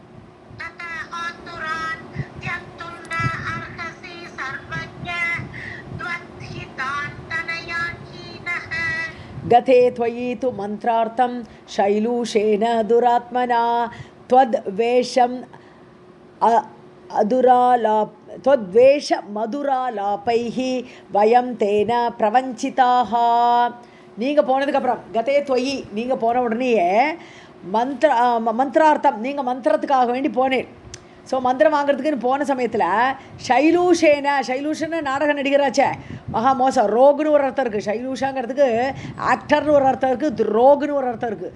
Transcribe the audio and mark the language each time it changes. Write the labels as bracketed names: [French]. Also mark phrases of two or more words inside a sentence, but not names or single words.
[Sanskrit] கதே त्वयि तु मन्त्रार्थं शैलूषेण दुरात्मना त्वद्वेषम् त्वद्वेष मधुरालापैः वयं तेन प्रवञ्चिताः. [Tamil] நீங்கள் போனதுக்கப்புறம் [Sanskrit] गते त्वयि, [Tamil] நீங்கள் போன உடனேயே மந்திரார்த்தம், நீங்கள் மந்திரத்துக்காக வேண்டி போனேன். ஸோ மந்திரம் வாங்குறதுக்குன்னு போன சமயத்தில் ஷைலூஷன்னு நாடக நடிகராச்சே, மகா மோசம், ரோகுன்னு ஒரு அர்த்தம் இருக்குது, ஷைலூஷாங்கிறதுக்கு ஆக்டர்னு ஒரு அர்த்தம் இருக்குது, ரோகுன்னு ஒரு அர்த்தம் இருக்குது.